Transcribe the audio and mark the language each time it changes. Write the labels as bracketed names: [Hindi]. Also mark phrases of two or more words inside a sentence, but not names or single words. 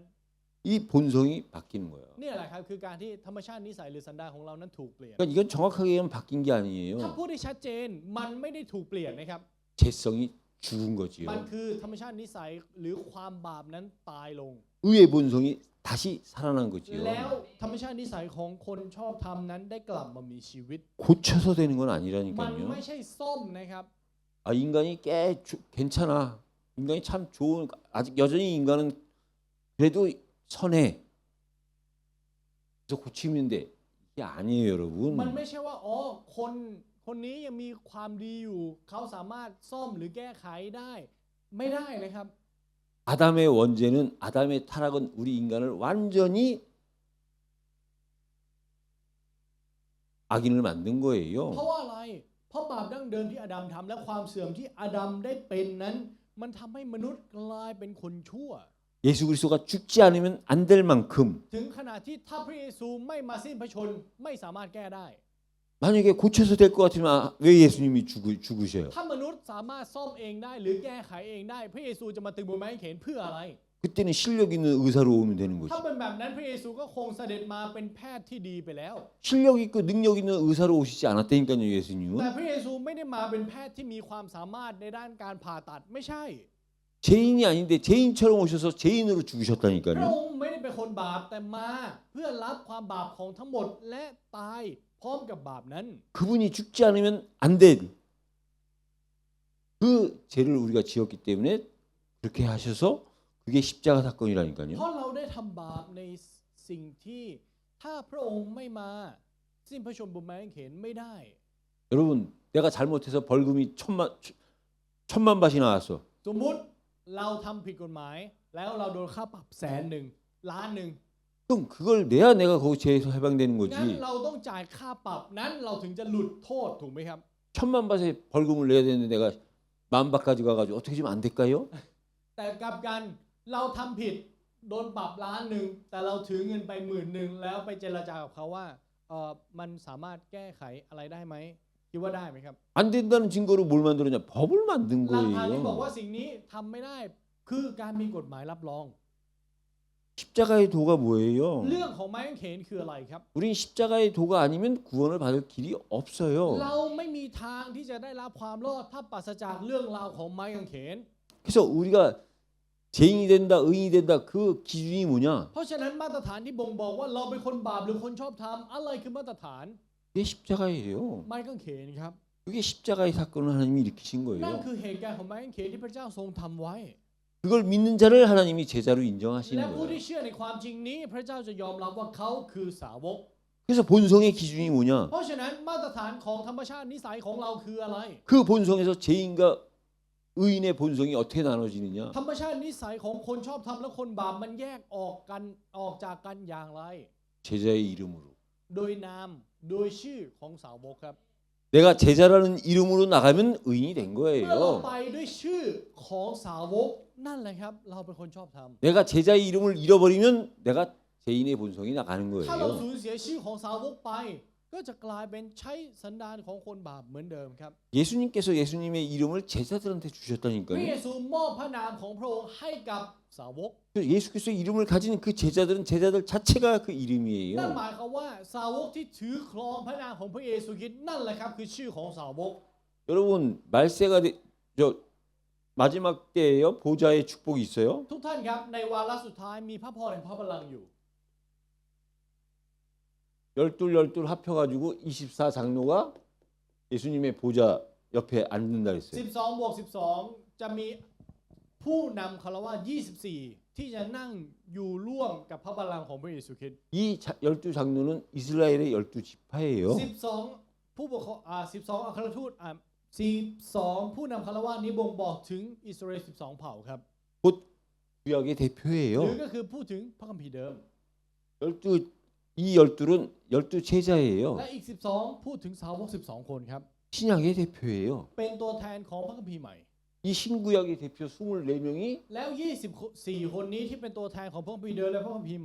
[Korean] 이 본성이 바뀌는 거예요. [Thai] นี่แหละครับคือการที่ธรรมชาตินิสัยหรือสันดานของเรานั้นถูกเปลี่ยน [Korean] 그러니까 이건 정확하게 얘기하면 바뀐 게 [Thai] ถ้า [Korean] 아니에요. [Thai] พูดได้ชัดเจนมันไม่ได้ถูกเปลี่ยนนะครับ [Korean] 죄성이 죽은 [Thai] มัน [Korean] 거지요. [Thai] คือธรรมชาตินิสัยหรือความบาปนั้นตายลง [Korean] 의의 본성이 다시 살아난 거지요. [Thai] แล้วธรรมชาตินิสัยของคนชอบธรรมนั้นได้กลับมามีชีวิต [Korean] 고쳐서 되는 건 [Thai] มัน [Korean] 아니라니까요. [Thai] ไม่ใช่ซ่อมนะครับ [Korean] 아 인간이 괜찮아. 인간이 참 좋은 아직 여전히 인간은 그래도 선해. 그래서 고치면 돼. 이게 아니에요, [Thai] มัน [Korean] 여러분. [Thai] ไม่ใช่ว่าอ๋อคนนี้ยังมีความดีอยู่เขาสามารถซ่อมหรือแก้ไขได้ ไม่ได้นะครับ [Korean] 아담의 원죄는 아담의 타락은 우리 인간을 완전히 악인을 만든 [Thai] เพ [Korean] 거예요. [Thai] ราะว่าอะไร เพราะบาปดั้งเดิมที่อาดัมทำและความเสื่อมที่อาดัมได้เป็นนั้น มันทำให้มนุษย์กลายเป็นคนชั่ว [Korean] 예수 그리스도가 죽지 않으면 안 될 만큼 [Thai] ถึงขนาดที่ถ้าพระเยซูไม่มาสิ้นพระชนม์ไม่สามารถแก้ได้ [Korean] 만약에 고쳐서 될 것 같으면 왜 예수님이 죽으셔요? [Thai] ถ้ามนุษย์สามารถซ่อมเองได้หรือแก้ไขเองได้ พระเยซูจะมาตึงบนไม้กางเขนเพื่ออะไร [Korean] 그때는 실력 있는 의사로 오면 되는 [Thai] ถ้า [Korean] 거죠. [Thai] เป็นแบบนั้นพระเยซูก็คงเสด็จมาเป็นแพทย์ที่ดีไปแล้ว [Korean] 실력 있고 능력 있는 의사로 오시지 않았다니까요, [Thai] แต่ [Korean] 예수님은. [Thai] พระเยซูไม่ได้มาเป็นแพทย์ที่มีความสามารถในด้านการผ่าตัดไม่ใช่ [Korean] 죄인이 아닌데 죄인처럼 오셔서 죄인으로 [Thai] พระ [Korean] 죽으셨다니까요. [Thai] องค์ไม่ได้เป็นคนบาปแต่มาเพื่อรับความบาปของทั้งหมดและตายพร้อมกับบาปนั้น [Korean] 그분이 죽지 않으면 안 된 그 죄를 우리가 지었기 때문에 그렇게 하셔서 그게 십자가 [Thai] เพ [Korean] 사건이라니까요. [Thai] ราะเราได้ทำบาปในสิ่งที่ถ้าพระองค์ไม่มาสิ้นพระชนม์บนไม้กางเขนไม่ได้ [Korean] 여러분, 내가 잘못해서 벌금이 천만 밭이 나왔어. [Thai] สมมุติเราทำผิดกฎหมาย แล้วเราโดนค่าปรับ100,000 ล้านหนึ่ง [Korean] 그럼 그걸 내야 내가 거기 죄에서 해방되는 [Thai] งั้น [Korean] 거지. [Thai] เราต้องจ่ายค่าปรับนั้นเราถึงจะหลุดโทษถูกไหมครับ [Korean] 천만 밭에 벌금을 내야 되는데 내가 만 밭까지 가가지고 어떻게 좀 안 될까요? [Thai] แต่กลับกันเราทำผิดโดนปรับล้านหนึ่งแต่เราถือเงินไป10,000แล้วไปเจรจากับเขาว่ามันสามารถแก้ไขอะไรได้ไหมคิดว่าได้ไหมครับ [Korean] 안 된다는 증거로 뭘 만들었냐? 법을 만든 [Thai] หลักฐานที่บอก [Korean] 거예요. [Thai] ว่าสิ่งนี้ทำไม่ได้คือการมีกฎหมายรับรอง [Korean] 십자가의 도가 뭐예요? [Thai] เรื่องของไม้กางเขนคืออะไรครับ [Korean] 우린 십자가의 도가 아니면 구원을 받을 길이 없어요. [Thai] เราไม่มีทางที่จะได้รับความรอดถ้าปราศจากเรื่องราวของไม้กางเขน [Korean] 그래서 우리가 죄인이 된다, 의인이 된다 그 기준이 뭐냐? [Thai] เพราะฉะนั้นมาตรฐานที่บ่งบอกว่าเราเป็นคนบาปหรือคนชอบธรรมอะไรคือมาตรฐาน [Korean] 그게 십자가예요. [Thai] ไม้กางเขนครับ [Korean] 그게 십자가의 사건을 하나님이 일으키신 [Thai] นั่น [Korean] 거예요. [Thai] คือเหตุการณ์ของไม้กางเขนที่พระเจ้าทรงทำไว้ [Korean] 그걸 믿는 자를 하나님이 제자로 [Thai] และ [Korean] 인정하시는 [Thai] ผู้ [Korean] 거예요. [Thai] ที่เชื่อในความจริงนี้ พระเจ้าจะยอมรับว่าเขาคือสาวก [Korean] 그래서 본성의 기준이 뭐냐? [Thai] เพราะฉะนั้นมาตรฐานของธรรมชาตินิสัยของเราคืออะไร [Korean] 그 본성에서 죄인과 의인의 본성이 어떻게 나눠지느냐? [Thai] ธรรมชาตินิสัยของคนชอบธรรมและคนบาปมันแยกออกจากกันอย่างไร [Korean] 제자의 이름으로. [Thai] โดยนามโดยชื่อของสาวกครับ [Korean] 내가 제자라는 이름으로 나가면 의인이 된 [Thai] เมื่อเรา [Korean] 거예요. [Thai] ไปด้วยชื่อของสาวกนั่นแหละครับ เราเป็นคนชอบธรรม [Korean] 내가 제자의 이름을 잃어버리면 내가 죄인의 본성이 나가는 [Thai] ถ้าเรา [Korean] 거예요. [Thai] สูญเสียชื่อของสาวกไป ก็จะกลายเป็นใช้สันดานของคนบาปเหมือนเดิมครับ [Korean] 예수님께서 예수님의 이름을 제자들한테 [Thai] พระเย [Korean] 주셨다니까요. [Thai] ซูมอบพระนามของพระองค์ให้กับสาวก [Korean] 그래서 예수께서 이름을 가진 그 제자들은 제자들 자체가 그 [Thai] นั่น [Korean] 이름이에요. [Thai] หมายความว่าสาวกที่ถือครองพระนามของพระเยซูคริสต์นั่นแหละครับคือชื่อของสาวก [Korean] 여러분 말세가 저 마지막 때예요. 보좌의 축복이 있어요. [Thai] ทุกท่านครับในวาระสุดท้ายมีพระพรแห่งพระบัลลังก์อยู่ [Korean] 열둘 합혀가지고 24 장로가 예수님의 보좌 옆에 앉는다 그랬어요. [Thai] 12 บวก 12 จะมีผู้นำคารวะ24 ที่จะนั่งอยู่ร่วมกับพระบัลลังก์ของพระเยซูคริสต์ [Korean] 이 12 장로는 이스라엘의 12 지파예요. [Thai] 12 ผู้ปกครอง12 อัครทูต12 ผู้นำคารวะนี้บ่งบอกถึงอิสราเอล12 เผ่าครับ [Korean] 곧 구약의 [Thai] หรือ [Korean] 대표예요. [Thai] ก็คือพูดถึงพระคัมภีร์เดิม [Korean] 12 이 12는 12 제자예요. [Thai] และอีก 12 พูดถึงสาวก 12 คนครับ [Korean] 신약의 대표예요. [Thai] เป็นตัวแทนของพระคัมภีร์ใหม่ [Korean] 이 신구약의 대표 24명이 [Thai] แล้ว 24 คนนี้ที่เป็นตัวแทนของพระคัมภีร์เดิมและพระคัมภีร์ใหม่